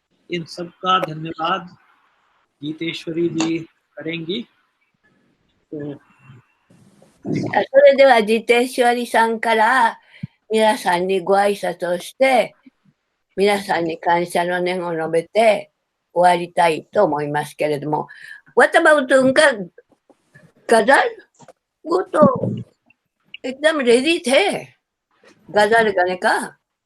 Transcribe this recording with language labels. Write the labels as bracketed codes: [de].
[hi] इन सबका धन्यवाद जीतेश्वरी जी करेंगी। तो [ja] それではジテシュアリさんから皆さんにご挨拶をして、皆さんに感謝の念を述べて終わりたいと思いますけれども、 [en] What about [hi] उनका गजल? वो तो एकदम रेडी थे गजल गाने का।